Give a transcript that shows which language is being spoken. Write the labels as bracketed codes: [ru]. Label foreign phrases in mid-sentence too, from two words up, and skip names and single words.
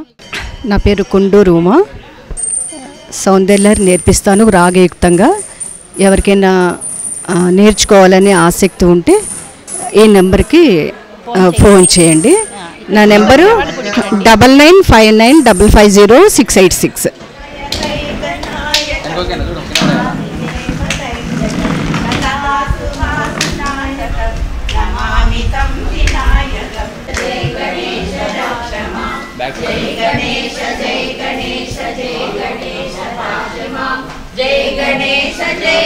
[te] నా పేరు కుండూరు ఉమ. సౌందర్యలహరి నేర్పిస్తాను రాగయుక్తంగా. ఎవరికైనా నేర్చుకోవాలనే ఆసక్తి ఉంటే ఈ నెంబర్కి ఫోన్ చేయండి. నా నెంబరు 9959550686. [sa] जय गणेश जय गणेश जय गणेश रक्षमा जय गणेश जय